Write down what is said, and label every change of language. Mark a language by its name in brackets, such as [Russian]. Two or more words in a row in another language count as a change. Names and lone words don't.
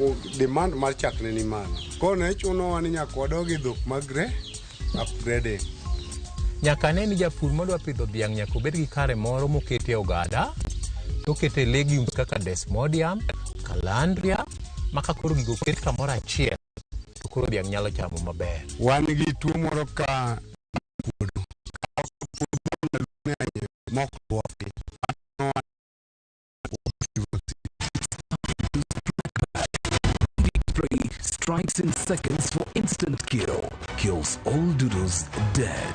[Luo (Kenya and Tanzania)] demand mar chak ne ni malo. Koro ne chuno wa ni nyaka wadogi dhok magre upgrading. Nyaka ne ni japur modwa pidho dhiang' nyaka obed gi kare moro mokete ogada, tokete legumes kaka desmodium, calandria, maka koro gigo ket kamoro achiel, to koro dhiang' nyalo chamo maber. Wan gi tuo moro ka puodho. [English] Strikes in seconds for instant kill. Kills all doodles dead.